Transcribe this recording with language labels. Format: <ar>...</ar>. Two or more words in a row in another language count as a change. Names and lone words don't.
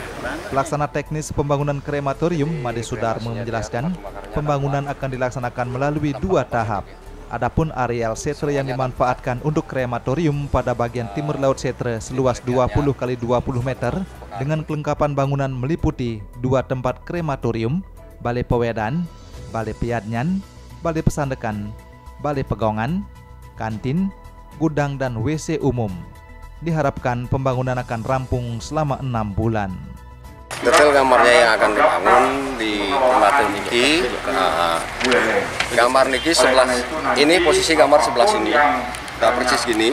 <id>Pelaksana teknis pembangunan krematorium, Made Sudarmo menjelaskan, pembangunan akan dilaksanakan melalui 2 tahap. Adapun areal setre yang dimanfaatkan untuk krematorium pada bagian timur laut setre seluas 20 x 20 meter dengan kelengkapan bangunan meliputi 2 tempat krematorium, balai pewedan, balai piadnyan, balai pesandekan, balai pegongan, kantin, gudang dan WC umum. Diharapkan pembangunan akan rampung selama 6 bulan. Detail gambarnya yang akan dibangun di tempat niki. Gambar niki sebelah ini, posisi gambar sebelah sini, udah persis gini.</id>